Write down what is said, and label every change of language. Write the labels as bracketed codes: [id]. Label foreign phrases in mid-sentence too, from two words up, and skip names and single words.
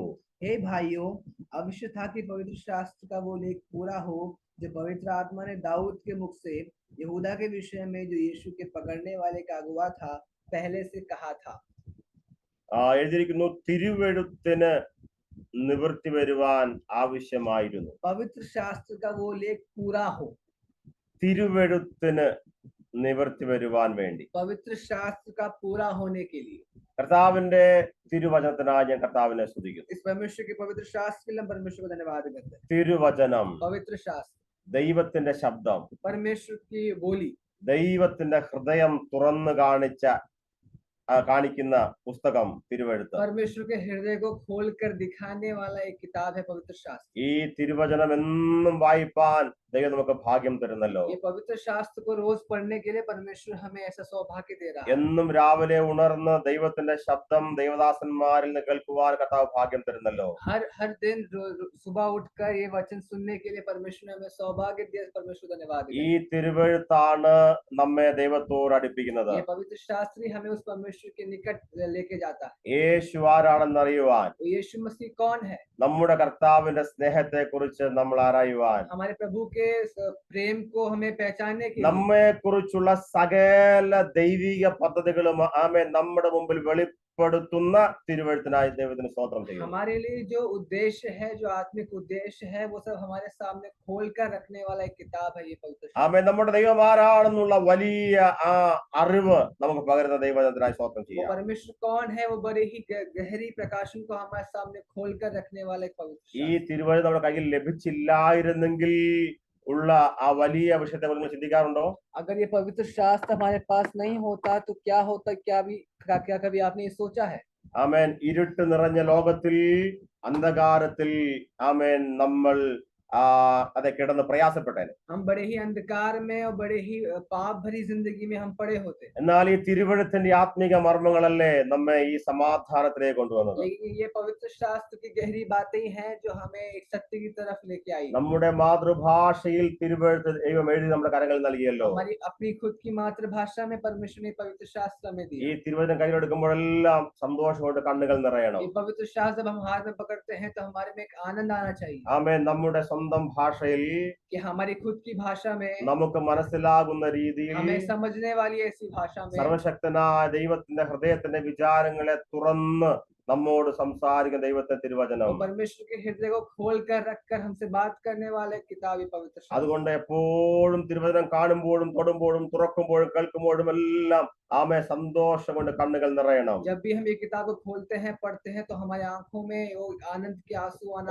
[hi] हे भाइयों, आवश्य था कि पवित्र शास्त्र का वो लेख पूरा हो जो पवित्र आत्मा ने दाऊद के मुख से यहूदा के विषय में जो यीशु के पकड़ने वाले का अगुवा था पहले से कहा था. [ml] എഴുതിയിരിക്കുന്നു, തിരുവെഴുത്തിന് നിവൃത്തി വരുവാൻ ആവശ്യമായിരുന്നു. [hi] पवित्र शास्त्र का वो लेख पूरा हो. [ml] തിരുവെഴുത്തിന് നിവൃത്തി വരുവാൻ വേണ്ടി, [hi] पवित्र शास्त्र का पूरा होने के लिए. [ml] കർത്താവിന്റെ തിരുവചനത്തിനായി ഞാൻ കർത്താവിനെ സ്തുതിക്കുന്നു. [hi] इस परमेश्वर के पवित्र शास्त्र के लिए हम परमेश्वर को धन्यवाद करते हैं. [ml] തിരുവചനം, [hi] पवित्र शास्त्र, [ml] ദൈവത്തിന്റെ ശബ്ദം, [hi] परमेश्वर की बोली, [ml] ദൈവത്തിന്റെ ഹൃദയം തുറന്നു കാണിച്ച കാണിക്കുന്ന പുസ്തകം തിരുവെഴുത്ത്. [hi] परमेश्वर के हृदय को खोलकर दिखाने वाला एक किताब है पवित्र शास्त्र। [ml] ഈ തിരുവചനം എന്നും വായിപ്പാൻ ദൈവം നമുക്ക് ഭാഗ്യം തരുന്നല്ലോ. [hi] ये पवित्र शास्त्र को रोज पढ़ने के लिए परमेश्वर हमें ऐसा सौभाग्य दे रहा है। [ml] എന്നും രാവിലെ ഉണർന്ന് ദൈവത്തിന്റെ ശബ്ദം ദൈവദാസന്മാരിൽ നിന്ന് കേൾക്കുവാൻ കർത്താവ് ഭാഗ്യം തരുന്നല്ലോ. [hi] हर दिन सुबह उठकर ये वचन सुनने के लिए परमेश्वर ने हमें सौभाग्य दिया। परमेश्वर धन्यवाद। [ml] ഈ തിരുവെഴുത്താണ് നമ്മെ ദൈവത്തോട് അടുപ്പിക്കുന്നത്. [hi] ये पवित्र शास्त्र ही हमें उस परमेश्वर के निकट लेके जाता है। [ml] യേശു ആരാണെന്ന് അറിയുവാൻ, [hi] यीशु मसीह कौन है, [ml] നമ്മുടെ കർത്താവിന്റെ സ്നേഹത്തെ കുറിച്ച് നമ്മൾ അറിയുവാൻ, [hi] हमारे प्रभु के प्रेम को हमें पहचानने के लिए, [ml] നമ്മെ കുറിച്ചുള്ള സകല ദൈവിക പദ്ധതികളും നമ്മുടെ മുമ്പിൽ വെളിപ്പെടുത്തുന്ന തിരുവെഴുത്തിനായി ദൈവത്തിന് സ്തോത്രം ചെയ്യുന്നു. [hi] हमारे लिए जो उद्देश्य है, जो आत्मिक उद्देश्य है, वो सब हमारे सामने खोल कर रखने वाला एक किताब है ये पवित्र शास्त्र। [ml] നമ്മുടെ ദൈവം ആരാണെന്നുള്ള വലിയ ആ അറിവ് നമുക്ക് പകരുന്ന ദൈവത്തിനായി സ്തോത്രം [hi] वो [ml] ചെയ്യാം. [hi] परमेश्वर कौन है, वो बड़े ही गहरी प्रकाशन को हमारे सामने खोल कर रखने वाला एक पवित्र [ml] ഈ [hi] शास्त्र। [ml] തിരുവെഴുത്ത് നമ്മുടെ कയ്യിൽ ലഭിച്ചില്ലായിരുന്നെങ്കിൽ ഉള്ള ആ വലിയ വിഷയത്തെ കുറിച്ച് നിങ്ങൾ ചിന്തിക്കാറുണ്ടോ? [hi] अगर ये पवित्र शास्त्र हमारे पास नहीं होता तो क्या होता, क्या कभी आपने ये सोचा है? [ml] ആമേൻ. ഇരുട്ട് നിറഞ്ഞ ലോകത്തിൽ, അന്ധകാരത്തിൽ ആമേൻ നമ്മൾ അതെ കിടന്ന് പ്രയാസപ്പെട്ടേനെ. [hi] हम बड़े ही अंधकार में और बड़े ही पाप भरी जिंदगी में हम पड़े होते। [ml] എന്നാൽ ഈ തിരുവെഴുത്തിന്റെ ആത്മീക മർമ്മങ്ങളല്ലേ നമ്മെ ഈ സമാധാനത്തിലേക്ക് കൊണ്ടുവന്നത്. [hi] लेकिन ये पवित्र शास्त्र की गहरी बातें हैं जो हमें एक सत्य की तरफ लेके आई। [ml] നമ്മുടെ മാതൃഭാഷയിൽ തിരുവെഴുത്ത് ദൈവം എഴുതി നമ്മുടെ കരങ്ങളിൽ നൽകിയല്ലോ. [hi] हमारी अपनी खुद की मातृभाषा में परमेश्वर ने पवित्र शास्त्र हमें [ml] ഈ [hi] दिया। [ml] തിരുവചനം കയ്യിലെടുക്കുമ്പോഴെല്ലാം സന്തോഷം കൊണ്ട് കണ്ണുകൾ നിറയണം. [hi] ये पवित्र शास्त्र जब हम हाथ में पकड़ते हैं तो हमारे में एक आनंद आना चाहिए [ml] ആമേൻ. നമ്മുടെ സ്വന്തം ഭാഷയിൽ [hi] कि हमारी खुद की भाषा में, [ml] നമുക്ക് മനസ്സിലാകുന്ന രീതിയിൽ [hi] हमें समझने वाली ऐसी भाषा में [ml] സർവശക്തനായ ദൈവത്തിന്റെ ഹൃദയത്തിന്റെ വിചാരങ്ങളെ തുറന്ന് നമ്മോട് സംസാരിക്കുന്ന ദൈവത്തെ തിരുവചനം. [hi] और परमेश्वर के हृदय को खोल कर रखकर हमसे बात करने वाले किताब ये पवित्र शास्त्र। [ml] അതുകൊണ്ട് എപ്പോഴും തിരുവചനം കാണുമ്പോഴും തൊടുമ്പോഴും തുറക്കുമ്പോഴും കേൾക്കുമ്പോഴും എല്ലാം ആമേ സന്തോഷം കൊണ്ട് കണ്ണുകൾ നിറയണം. [hi] जब भी हम ये किताब को खोलते हैं, पढ़ते हैं, तो हमारी आंखों में वो आनंद के आंसू आना